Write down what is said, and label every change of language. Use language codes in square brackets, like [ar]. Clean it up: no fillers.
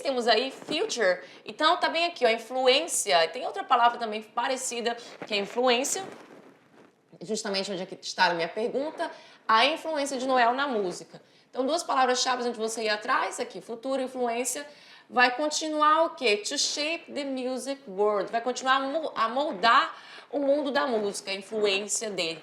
[pt] Temos aí future. Então, tá bem aqui, ó, influência. Tem outra palavra também parecida, que é influência, justamente onde está a minha pergunta, a influência de Noel na música. Então, duas palavras-chave onde você ia atrás, aqui, futuro, influência, vai continuar o quê? [en] To shape the music world. [pt] Vai continuar a moldar o mundo da música, a influência dele.